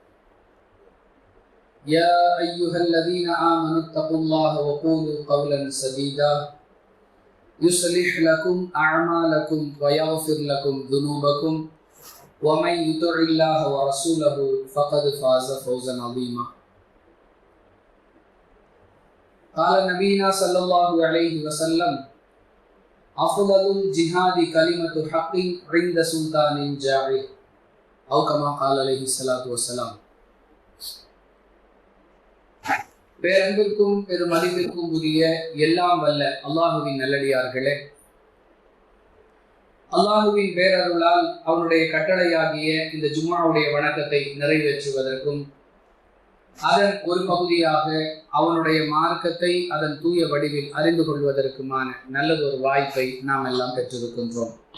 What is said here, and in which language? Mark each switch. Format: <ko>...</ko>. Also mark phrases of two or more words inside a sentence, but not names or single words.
<ar>يا أيها الذين آمنوا اتقوا الله وقولوا قولا سديدا يصلح لكم أعمالكم ويغفر لكم ذنوبكم ومن يطع الله ورسوله فقد فاز فوزا عظيما. قال نبينا صلى الله عليه وسلم: أفضل الجهاد كلمة حق عند سلطان جائر أو كما قال عليه الصلاة والسلام.</ar> <ta>பேரன்பிற்கும் பெருமதிப்பிற்கும் உரிய எல்லாம் வல்ல அல்லாஹுவின் நல்லடியார்களே, அல்லாஹுவின் பேரருளால் அவனுடைய கட்டளையாகிய இந்த ஜும்ஆவுடைய வணக்கத்தை நிறைவேற்றுவதற்கும் அதன் ஒரு பகுதியாக அவனுடைய மார்க்கத்தை அதன் தூய வடிவில் அறிந்து கொள்வதற்குமான நல்லதொரு வாய்ப்பை நாம் எல்லாம் பெற்றிருக்கின்றோம்.</ta>